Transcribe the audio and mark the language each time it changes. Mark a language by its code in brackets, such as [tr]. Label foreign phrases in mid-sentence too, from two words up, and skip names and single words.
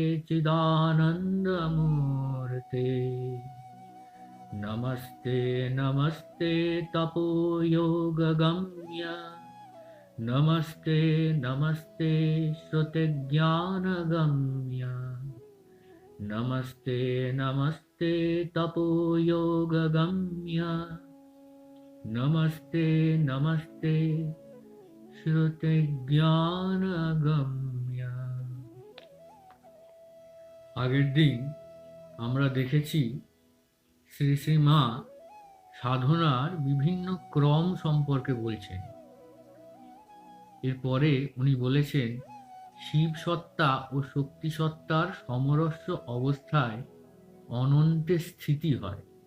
[sa] चिदानन्दमूर्ते, नमस्ते नमस्ते तपोयोगगम्य, नमस्ते नमस्ते श्रुतिज्ञानगम्य, नमस्ते नमस्ते तपोयोगगम्य, नमस्ते नमस्ते শ্রুতিজ্ঞানগম্য। [bn] আগের দিন আমরা দেখেছি শ্রী শ্রী মা সাধনার বিভিন্ন ক্রম সম্পর্কে বলছেন। এরপরে উনি বলেছেন শিব সত্তা ও শক্তি সত্তার সমরস্য অবস্থায় অনন্তে স্থিতি হয়।